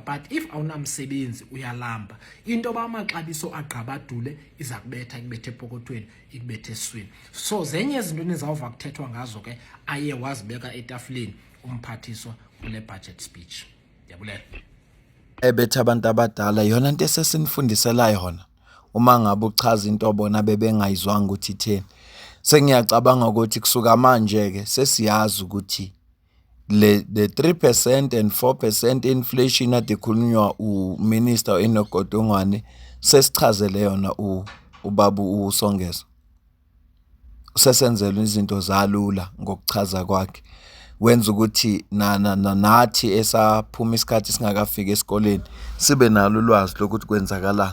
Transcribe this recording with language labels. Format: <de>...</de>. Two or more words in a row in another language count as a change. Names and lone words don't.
<en>But if</en> <xh>awunamsebenzi uyalamba, into yoba amaxabiso agqabadule iza kubetha, ikubethe epokothweni, ikubethe eswini. So zenye izinto nizawuva kuthethwa ngazo ke aye wazibeka etafuleni umphathiswa kule</xh> <en>budget speech.</en> <xh>Ndiyabulela. Ebetha abantu abadala yona into esesinifundisela yona.</xh> <zu>Uma ngabe uchaza into bona bebengayizwanga ukuthi itheni, sengiyacabanga ukuthi kusuka manje ke sesiyazi ukuthi</zu> <en>the 3% and 4% inflation</en> <zu>ade khulunywa uMinister Enoch Godongwana sesichazele yona ubaba uSongezo. Sesenzela izinto zalula ngokuchaza kwakhe, wenza ukuthi nathi esaphuma isikhathi singakafika esikoleni sibe nalo ulwazi lokuthi kwenzakalani.</zu>